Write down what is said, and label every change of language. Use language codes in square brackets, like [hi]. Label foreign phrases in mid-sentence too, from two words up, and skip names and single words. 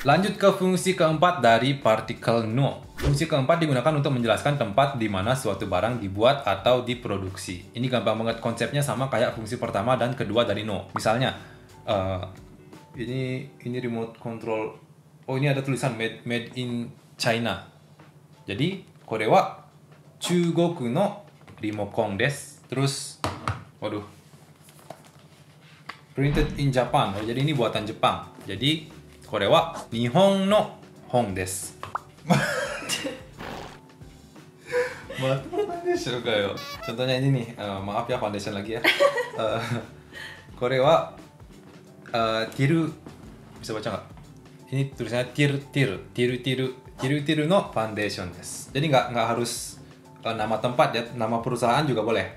[id] Lanjut ke fungsi keempat dari partikel no. Fungsi keempat digunakan untuk menjelaskan tempat di mana suatu barang dibuat atau diproduksi. Ini gampang banget, konsepnya sama kayak fungsi pertama dan kedua dari no. Misalnya, ini remote control. Oh, ini ada tulisan [en] made in China. [id] Jadi, [ja] これは中国のリモコンです. [id] Terus, waduh, [en] printed in Japan. [id] Oh, jadi ini buatan Jepang. Jadi, [ja] これは日本の本です。またfoundationかよ。 [id] Contohnya ini nih, maaf ya foundation lagi ya. Korea tiru, bisa baca nggak? Ini tulisannya [ja] ティルのファンデーションです. [id] Jadi nggak harus nama tempat ya, nama perusahaan juga boleh.